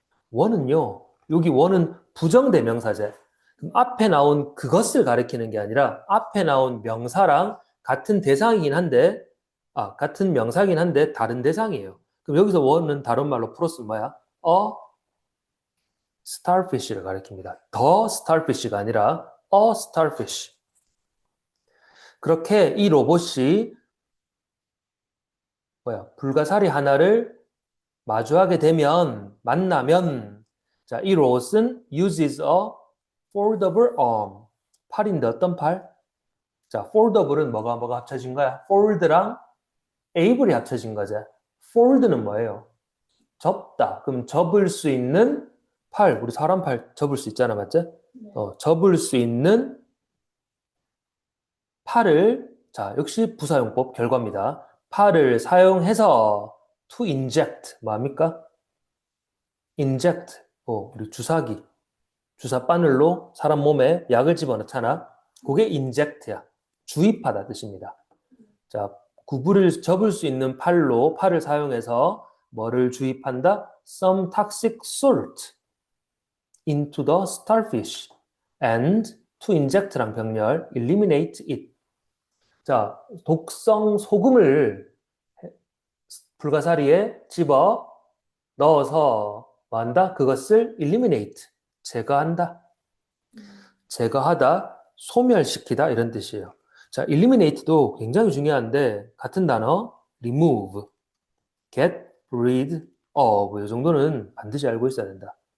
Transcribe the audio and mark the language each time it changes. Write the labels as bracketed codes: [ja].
[ko] 원은요, 여기 원은 부정대명사제. 그럼 앞에 나온 그것을 가리키는 게 아니라 앞에 나온 명사랑 같은 대상이긴 한데, 같은 명사긴 한데 다른 대상이에요. 그럼 여기서 원은 다른 말로 풀었으면 뭐야? starfish를 가리킵니다. [en] the starfish가 아니라 a starfish. [ko] 그렇게 이 로봇이 불가사리 하나를 마주하게 되면, 만나면, 자, 이 로봇은 [en] uses a foldable arm. [ko] 팔인데 어떤 팔? 자, foldable은 뭐가 합쳐진 거야? fold랑 able이 합쳐진 거지. fold는 뭐예요? 접다. 그럼 접을 수 있는 팔, 우리 사람 팔 접을 수 있잖아, 맞지? 네. 접을 수 있는 팔을, 자, 역시 부사용법 결과입니다. 팔을 사용해서 to inject, 뭐합니까? inject, 우리 주사기, 주사 바늘로 사람 몸에 약을 집어넣잖아. 그게 inject야. 주입하다 뜻입니다. 자, 구부를 접을 수 있는 팔로 팔을 사용해서 뭐를 주입한다? [en] Some toxic salt into the starfish and to inject랑 [ko] 병렬 [en] eliminate it. [ko] 자, 독성 소금을 불가사리에 집어 넣어서 뭐한다? 그것을 eliminate, 제거한다. 제거하다, 소멸시키다 이런 뜻이에요. 자, eliminate도 굉장히 중요한데 같은 단어 remove, get rid of 이 정도는 반드시 알고 있어야 된다.